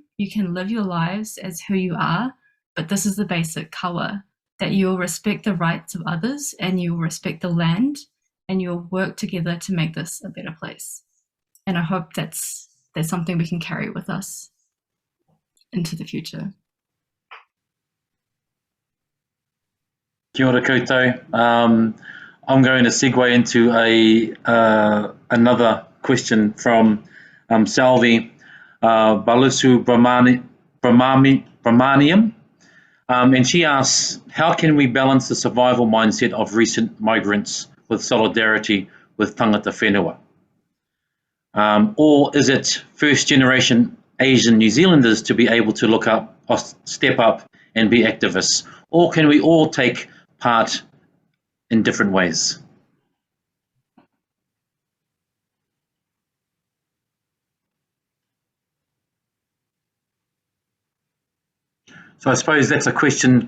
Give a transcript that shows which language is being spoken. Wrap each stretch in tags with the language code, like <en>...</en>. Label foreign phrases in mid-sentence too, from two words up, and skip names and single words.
<en>You can live your lives as who you are, but this is the basic kawa, that you'll respect the rights of others and you'll respect the land and you'll work together to make this a better place. And I hope that's something we can carry with us into the future.</en> <mi>Kia ora koutou.</mi> <en>I'm going to segue into another question from Salvi Balusu Brahmaniam. And she asks, how can we balance the survival mindset of recent migrants with solidarity with</en> <mi>tangata whenua?</mi> <en>Or is it first generation Asian New Zealanders to be able to look up or step up and be activists? Or can we all take part in different ways? So I suppose that's a question.</en>